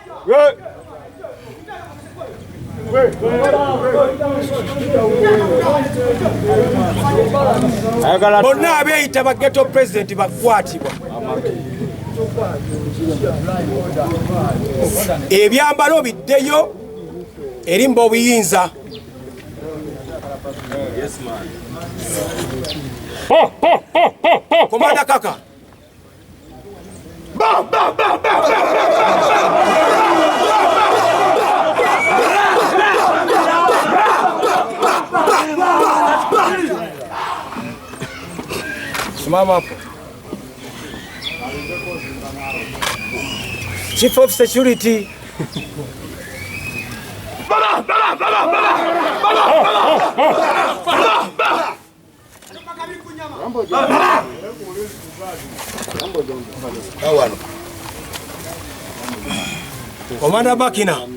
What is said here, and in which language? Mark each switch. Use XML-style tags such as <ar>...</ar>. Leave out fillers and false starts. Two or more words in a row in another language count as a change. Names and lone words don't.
<lg>Bonna abeeyita bageto president bakwatibwa. Ebyambalo biddeyo erimba obuyinza. Komanda Kaka.</lg> <sw>Simama hapo.</sw> <en>Chief of Security.</en> <lg>Komanda Bakina.</lg>